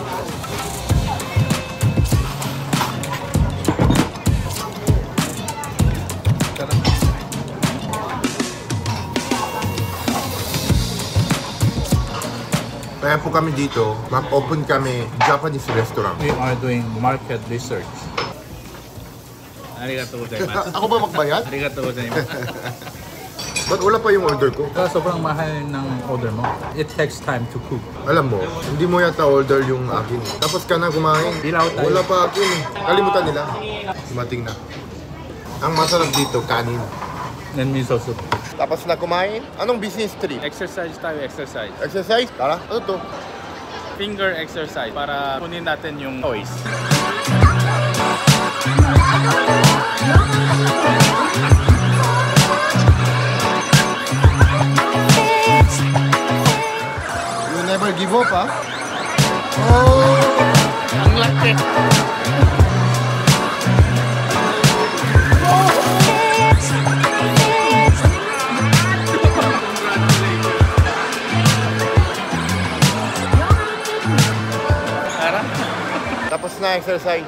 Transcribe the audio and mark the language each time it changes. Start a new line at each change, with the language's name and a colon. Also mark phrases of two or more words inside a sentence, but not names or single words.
Filipino: Kaya po kami dito, mag-open kami Japanese restaurant.
English: We are doing market research.
Japanese: ありがとうございます.
Filipino: Ako ba magbayad?
Japanese: ありがとうございます.
Filipino: Ba't wala pa yung order ko? Sobrang mahal ng order mo.
English: It takes time to cook.
Filipino: Alam mo, hindi mo yata order yung akin. Tapos ka na kumain. Dilaw tayo. Wala pa akin. Kalimutan nila. Dumating na. Ang masarap dito, kanin.
English: Then miso soup.
Filipino: Tapos na kumain. Anong
English: business trip?
Filipino: Exercise tayo, exercise. Exercise? Tara, ano to?
English: Finger exercise
Filipino: para kunin natin yung toys.
English: You never give up, ha? Oh!
Filipino: Ang laki! Tapos na exercise.